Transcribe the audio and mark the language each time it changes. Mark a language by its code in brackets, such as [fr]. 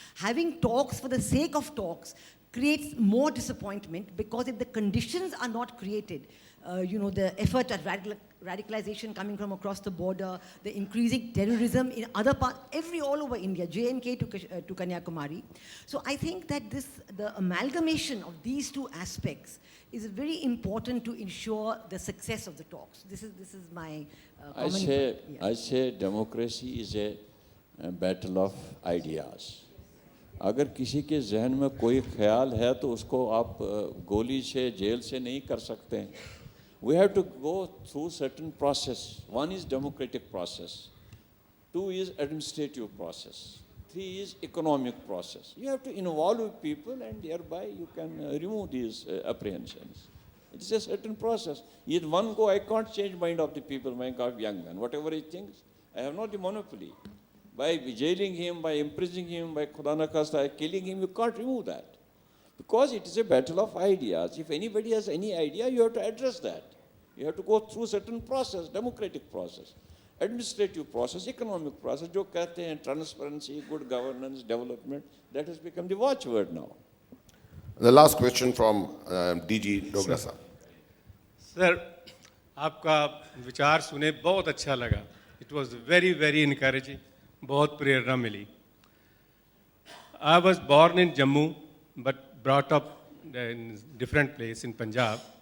[en] Having talks for the sake of talks creates more disappointment because if the conditions are not created, the effort at radicalization coming from across the border, the increasing terrorism in other parts, all over India, J&K to Kanyakumari. So I think that the amalgamation of these two aspects is very important to ensure the success of the talks. This is my comment. I say democracy is a battle of ideas. [hi] अगर किसी के जहन में कोई ख्याल है तो उसको आप गोली से जेल से नहीं कर सकते हैं [en] We have to go through certain process. One is democratic process. Two is administrative process. Three is economic process. You have to involve people and thereby you can remove these apprehensions. It's a certain process. In one go, I can't change mind of the people, mind of young man. Whatever he thinks, I have not the monopoly. By jailing him, by imprisoning him, by Khuda na khasta, killing him, you can't remove that. Because it is a battle of ideas. If anybody has any idea, you have to address that. You have to go through certain process, democratic process. Administrative process, economic process, [hi] जो कहते हैं [en] Transparency, good governance, development, that has become the watch word now. The last question from DG Dogra sir. [hi] Sir, आपका विचार सुने बहुत अच्छा लगा. [en] it was very very encouraging, [hi] बहुत प्रेरणा मिली. [en] I was born in Jammu but brought up in different place in Punjab.